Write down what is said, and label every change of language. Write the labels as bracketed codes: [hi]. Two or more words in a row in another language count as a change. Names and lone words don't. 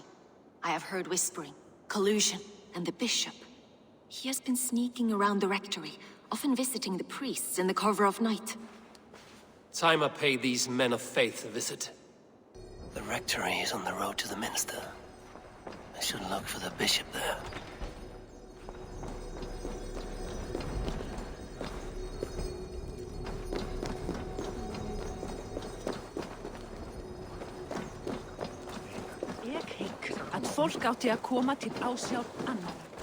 [en] I have heard whispering, collusion, and the bishop. He has been sneaking around the rectory, often visiting the priests in the cover of night. Time I pay these men of faith a visit. The rectory is on the road to the minster. I should look for the bishop there. [is] Ég hygg að fólk átti að koma til ásjár annarra.